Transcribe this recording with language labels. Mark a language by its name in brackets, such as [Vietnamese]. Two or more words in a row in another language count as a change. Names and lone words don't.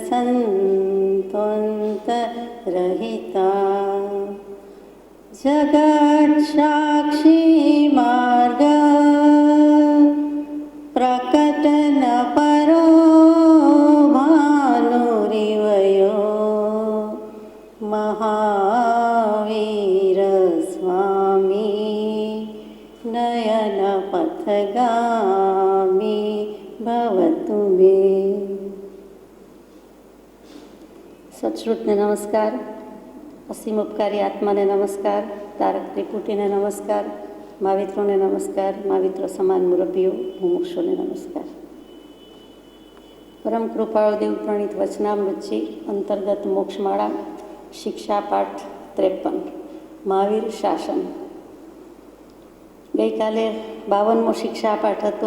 [Sanskrit] सन्त्वन्तरहिता जगत्साक्षी मार्ग प्रकटन परो भानुरिवयो महावीर स्वामी नयन पथगामी भवतु मे। [Gujarati] સત્શ્રુતને નમસ્કાર, અસીમ ઉપકારી આત્માને નમસ્કાર, તારક ત્રિપુટીને નમસ્કાર, મહાવિત્રોને નમસ્કાર, महाविત્રો સમાન મુરબ્બીઓ મુમુક્ષોને નમસ્કાર। પરમ કૃપાળુ દેવ પ્રણીત વચનામૃતજી અંતર્ગત મોક્ષમાળા શિક્ષા પાઠ 53 મહાવીર શાસન। ગઈકાલે 52મો શિક્ષા પાઠ હતો।